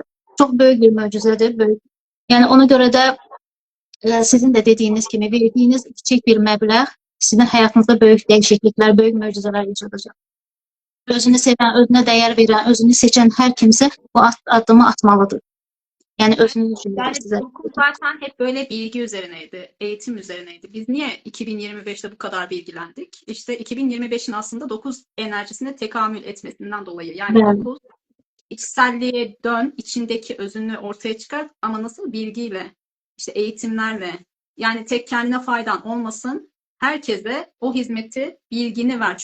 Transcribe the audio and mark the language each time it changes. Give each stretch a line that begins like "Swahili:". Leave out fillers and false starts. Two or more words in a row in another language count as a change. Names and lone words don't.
Azerbaijani: Çox böyük bir möcüzədir. Böyük. Yəni ona görə də sizin də dediyiniz kimi verdiyiniz kiçik bir məbləğ sizin həyatınızda böyük dəyişikliklər, böyük möcüzələr yaşadacaq. Özünü sevən, özünə dəyər verən, özünü seçən hər kimsə bu addımı atmalıdır.
Turkish: Yani özünü düşündürür Yani size. okul zaten hep böyle bilgi üzerineydi, eğitim üzerineydi. Biz niye 2025'te bu kadar bilgilendik? İşte 2025'in aslında 9 enerjisine tekamül etmesinden dolayı. Yani Evet. 9 içselliğe dön, içindeki özünü ortaya çıkart ama nasıl bilgiyle, işte eğitimlerle, yani tek kendine faydan olmasın, herkese o hizmeti, bilgini ver.